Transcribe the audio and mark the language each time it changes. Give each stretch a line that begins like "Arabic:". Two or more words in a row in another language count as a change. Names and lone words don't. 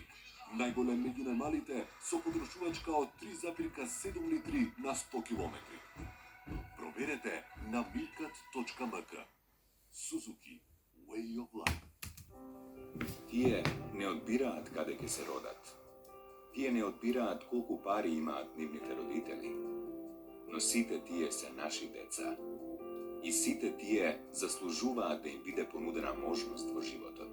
Macedonian: Најголем меѓу најмалите со потрошувачка од 3,7 литри на 100 километри. Проверете на milkat.mk.
English: Suzuki, way of life.
Macedonian: Тие не одбираат каде ќе се родат. Тие не одбираат колку пари имаат нивните родители. Но сите тие се наши деца. И сите тие заслужуваат да им биде понудена можност во животот.